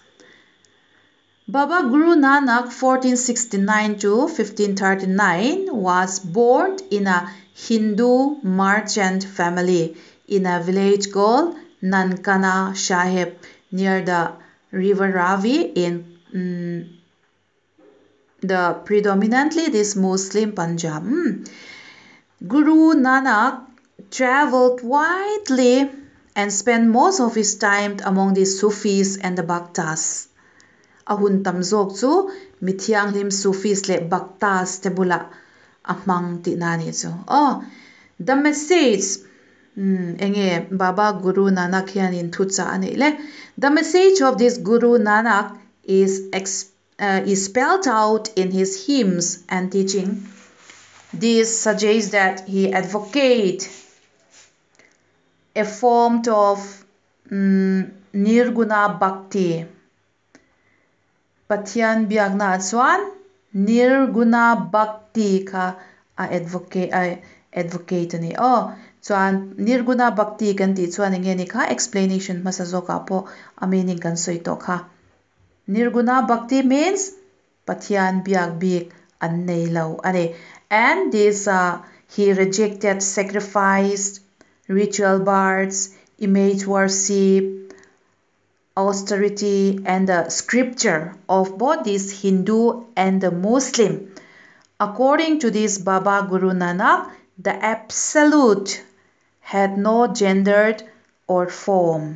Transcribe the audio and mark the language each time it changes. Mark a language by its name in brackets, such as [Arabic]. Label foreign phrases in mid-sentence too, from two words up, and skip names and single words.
[English] Baba Guru Nanak 1469 to 1539 was born in a Hindu merchant family in a village called Nankana Sahib near the river Ravi in the predominantly this Muslim Punjab. Guru Nanak traveled widely and spent most of his time among the Sufis and the Bhaktas. [Mizo] Ahun tamzok chu mithiang lim Sufis le Bhaktas tebula amang tinani chu. [English] The message [Mizo] enge Baba Guru Nanak hianin thucha ane le. [English] The message of this Guru Nanak is spelled out in his hymns and teaching. This suggests that he advocates a form of Nirguna Bhakti. [Mizo] Pathian biagna chuan Nirguna Bhakti ka advocate ani. Chuan Nirguna Bhakti kan ti chuan nge ni kha explanation masazoka po meaning kan soito kha. Nirguna Bhakti means Pathian biag big an nei lo ane. [English] And this he rejected sacrifice, ritual bards, image worship, austerity and the scripture of both this Hindu and the Muslim. According to this Baba Guru Nanak, the absolute had no gender or form.